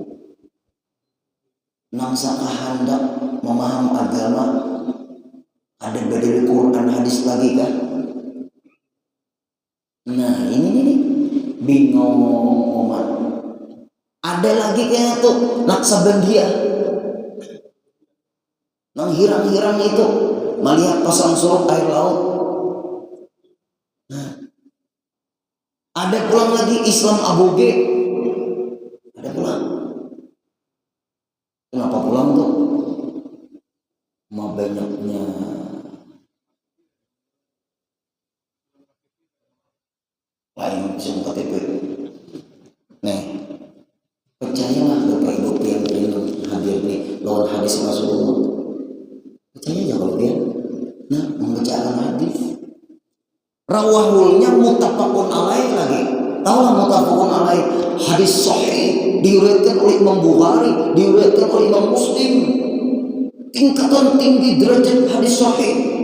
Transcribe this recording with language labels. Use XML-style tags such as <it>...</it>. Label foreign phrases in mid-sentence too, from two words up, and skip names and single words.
<bjn>nang sakahandak memaham agama ada badal Quran hadis lagi kan nah ini nih bingung umat ada lagi kayaknya tuh Naksabandia nang hirang-hirang itu melihat pasang surut air laut nah, ada pulang lagi Islam Aboge ada pulang kenapa pulang tuh mau banyaknya lain semua KTP nih percayalah Bapak</bjn> <id>Ibu yang hadir nih lawan hadis Rasulullah percaya aja kalau dia nah membacakan hadis rawahulnya</id> <ar>muttafaqun alaih</ar> <id>lagi tahulah</id> <ar>muttafaqun alaih</ar> <id>hadis sahih diriwayatkan oleh Imam Bukhari diriwayatkan oleh Imam Muslim tingkatan tinggi derajat hadis sahih</id>